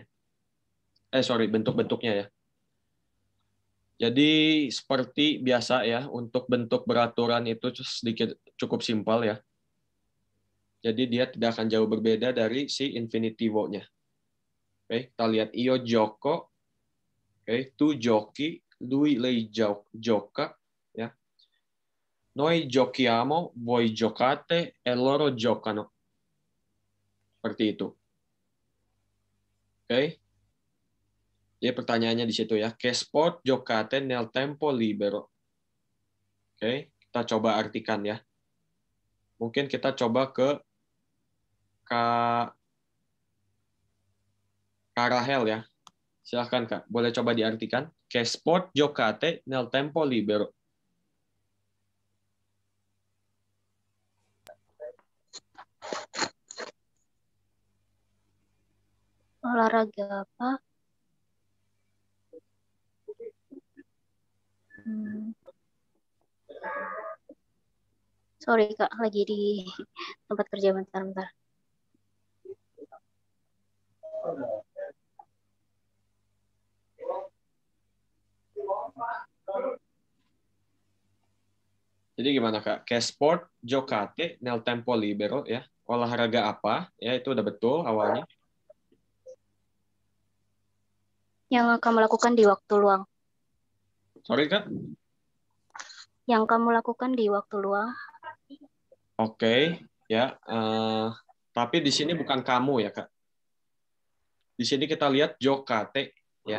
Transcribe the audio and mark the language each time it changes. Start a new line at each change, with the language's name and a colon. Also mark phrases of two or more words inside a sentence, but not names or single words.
Indonesian: Bentuk-bentuknya ya. Jadi seperti biasa ya, untuk bentuk beraturan itu sedikit cukup simpel ya. Jadi dia tidak akan jauh berbeda dari si infinitivo-nya. Oke, kita lihat
Italian: io gioco. Oke, tu giochi, lei gioca, ya. Noi giochiamo, voi giocate, e loro giocano.
Indonesian: Seperti itu. Oke. Jadi pertanyaannya di situ ya.
Italian: Che sport giocate nel tempo libero.
Indonesian: Oke, kita coba artikan ya. Mungkin kita coba ke Kak Rahel ya. Silahkan Kak, boleh coba diartikan.
Italian: Che sport giocate nel tempo libero.
Indonesian: Olahraga apa? Sorry Kak, lagi di tempat kerja bentar-bentar. Jadi gimana Kak?
Italian: Che sport giocate nel tempo libero ya.
Indonesian: Olahraga apa? Ya itu udah betul awalnya. Yang kamu lakukan di waktu luang. Sorry Kak. Yang kamu lakukan di waktu luang. Oke, ya. Tapi di sini bukan kamu ya Kak. Di sini kita lihat giocate ya.